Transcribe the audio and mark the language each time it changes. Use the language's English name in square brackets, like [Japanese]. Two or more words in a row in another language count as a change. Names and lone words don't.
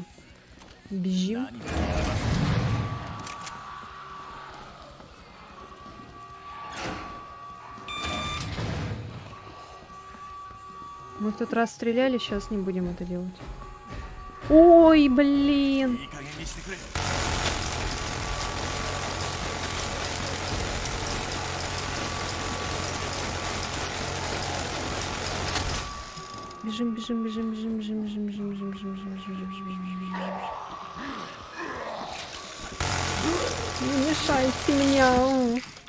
[Russian] Бежим. Мы в тот раз стреляли, сейчас не будем это делать. Ой, блин! [Japanese] いい加減にしてくれ。 [Russian] Бежим, бежим, бежим, бежим, бежим, бежим, бежим, бежим, бежим, бежим, бежим, бежим, бежим, бежим, бежим, бежим. Не мешайте меня.